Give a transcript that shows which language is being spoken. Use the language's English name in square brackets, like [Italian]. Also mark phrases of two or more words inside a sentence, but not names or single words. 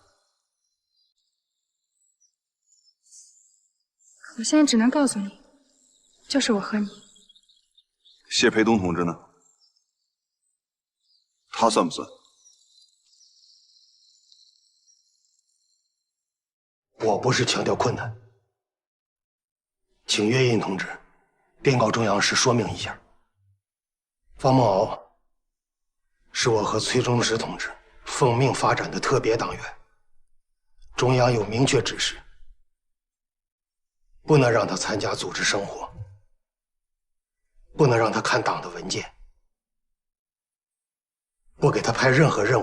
[Chinese] 我现在只能告訴你，就是我和你。謝培東同志呢？他算不算？我不是強調困難，請岳印同志電告中央時說明一下，方某敖是我和崔中實同志奉命發展的特別黨員，中央有明確指示，不能讓他參加組織生活，不能讓他看黨的文件，不給他派任何任務。